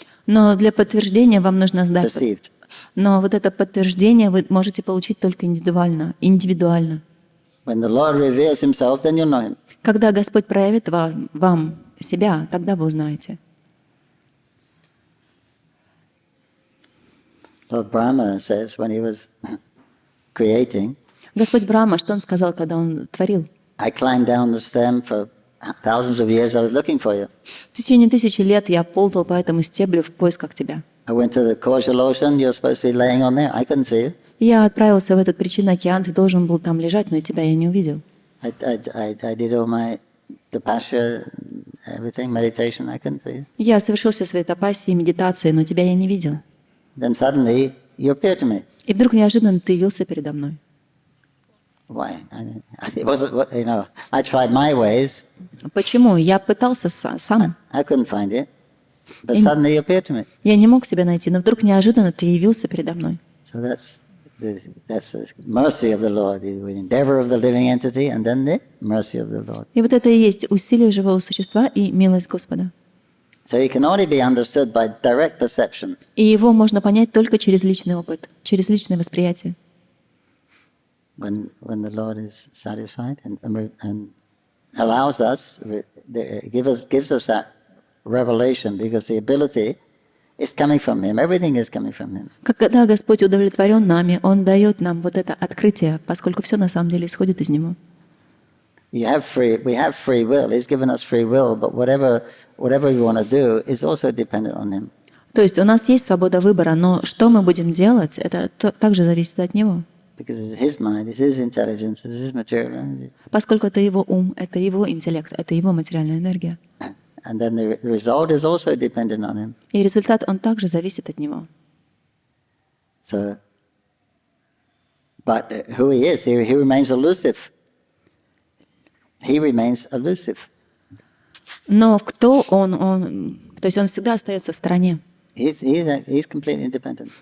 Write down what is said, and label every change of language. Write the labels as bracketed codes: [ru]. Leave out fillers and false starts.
[ru] Но для подтверждения вам нужно сдать. [en] Perceived. [ru] Но вот это подтверждение вы можете получить только индивидуально. [en] When the Lord reveals Himself, then you'll know Him. [ru] Когда Господь проявит вам себя, тогда вы узнаете. [en] Lord Brahma says when he was creating, [ru] Господь Брахма, что Он сказал, когда Он творил? [en] I climbed down the stem for thousands of years. I was looking for you. [ru] В течение 1000 лет я ползал по этому стеблю в поисках тебя. [en] I went to the causal ocean. You're supposed to be laying on there. I couldn't see you. [ru] Я отправился в этот причинный океан, ты должен был там лежать, но тебя я не увидел. [en] I did all my tapasya, everything, meditation. I couldn't see you. [ru] Я совершил все свои тапассии, медитации, но тебя я не видел. [en] Then suddenly you appeared to me. [ru] И вдруг неожиданно ты явился передо мной. [en] Why? It wasn't. I tried my ways. [ru] Почему? Я пытался сам. [en] I couldn't find it. But suddenly you appeared to me. [ru] Я не мог себя найти, но вдруг неожиданно ты явился передо мной. [en] So that's the mercy of the Lord, the endeavor of the living entity, and then the mercy of the Lord. [ru] И вот это и есть усилие живого существа и милость Господа. [en] So it can only be understood by direct perception. [ru] И его можно понять только через личный опыт, через личное восприятие. [en] When the Lord is satisfied and allows us, gives us that revelation, because the ability is coming from Him. Everything is coming from Him. [ru] Когда Господь удовлетворен нами, Он дает нам вот это открытие, поскольку все на самом деле исходит из Него. [en] We have free will. He's given us free will, but whatever we want to do is also dependent on Him. [ru] То есть у нас есть свобода выбора, но что мы будем делать, это также зависит от Него. [en] Because it's His mind, it's His intelligence, it's His material energy. [ru] Поскольку это Его ум, это Его интеллект, это Его материальная энергия. [en] And then the result is also dependent on Him. [ru] И результат, он также зависит от Него. [en] So, but who He is, He remains elusive. He remains elusive. [ru] Но кто Он, то есть Он всегда остается в стороне. [en] He's completely independent.